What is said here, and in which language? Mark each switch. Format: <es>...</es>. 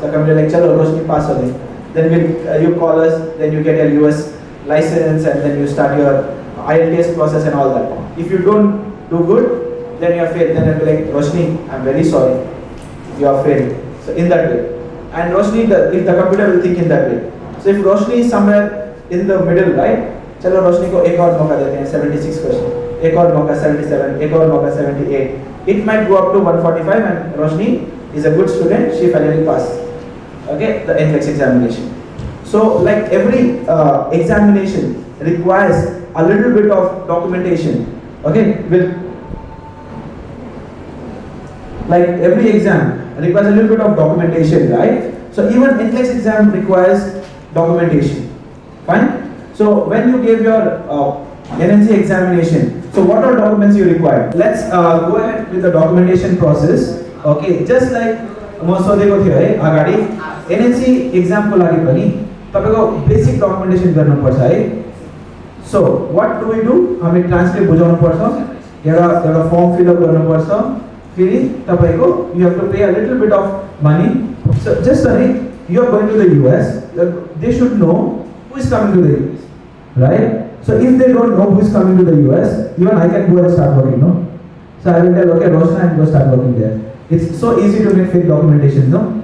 <en>The computer like,</en> <hi>chalo, Roshni pass ho gayi.</hi> <en>Then you call us, then you get your US license, and then you start your IELTS process and all that. If you don't do good, then you are failed. Then I'll be like, Roshni, I'm very sorry, you are failed. So in that way. And Roshni, if the computer will think in that way. So if Roshni is somewhere in the middle, right?</en> <hi>चलो रोशनी को एक और मौका देते हैं 76 question, एक और मौका 77, एक और मौका 78.</hi> <en>It might go up to 145, and Roshni is a good student. She finally passed. Okay, the NCLEX examination. So like every examination requires a little bit of documentation. Okay, like every exam requires a little bit of documentation, right? So even NCLEX exam requires documentation. Fine. So when you gave your NNC examination, so what are documents you require? Let's go ahead with the documentation process. Okay, just like</en> <ne>म सोधेको थियो है अगाडि NNC exam को लागि पनि तपाईको basic documentation गर्नुपर्छ है.</ne> <en>So what do we do?</en> <ne>हामी ट्रान्सक्रिप्ट बुझाउनु पर्छ, एउटा फर्म फिल अप गर्नुपर्छ, फेरि तपाईको</ne> <en>you have to pay a little bit of money. So just like you are going to the US, they should know who is coming to the US, right? So if they don't know who is coming to the US, even I can go and start working, no? So I will tell, okay, Roshan, and go start working there. It's so easy to make fake documentation, no?</en>